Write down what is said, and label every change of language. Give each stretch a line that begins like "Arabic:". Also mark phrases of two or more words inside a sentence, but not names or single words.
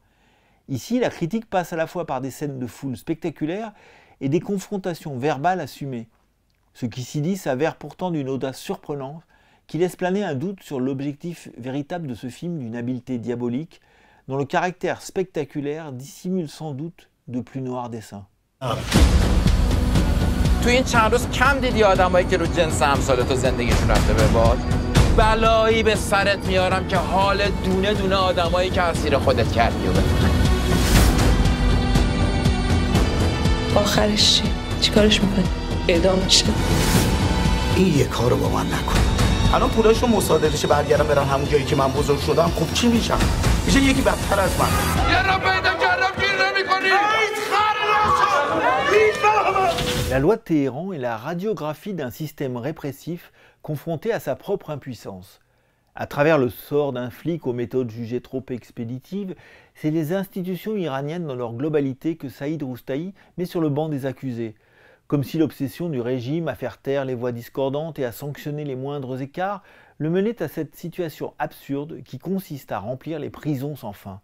French: Ici, la critique passe à la fois par des scènes de foule spectaculaires et des confrontations verbales assumées. Ce qui s'y dit s'avère pourtant d'une audace surprenante qui laisse planer un doute sur l'objectif véritable de ce film d'une habileté diabolique, dont le caractère spectaculaire dissimule sans doute de plus noirs desseins.
Persian: تو این چند روز کم دیدی آدمایی که رو جنس امثال تو زندگیشون رفته به باد؟ بلایی به سرت میارم که حال دونه دونه آدمایی که اسیر خودت کردی و آخرش چی کارش میکنی؟ اعدام میشه. این یه کارو با من نکن. الان پولاشو مصادرهش برگردم برم همون جایی که من بزرگ شدم، خب چی میشم؟ میشه یکی بدتر از من. یه را پیدا کردم گیر نمیکنی.
French: La loi de Téhéran est la radiographie d'un système répressif confronté à sa propre impuissance. À travers le sort d'un flic aux méthodes jugées trop expéditives, c'est les institutions iraniennes dans leur globalité que Saïd Roustahi met sur le banc des accusés, comme si l'obsession du régime à faire taire les voix discordantes et à sanctionner les moindres écarts le menait à cette situation absurde qui consiste à remplir les prisons sans fin.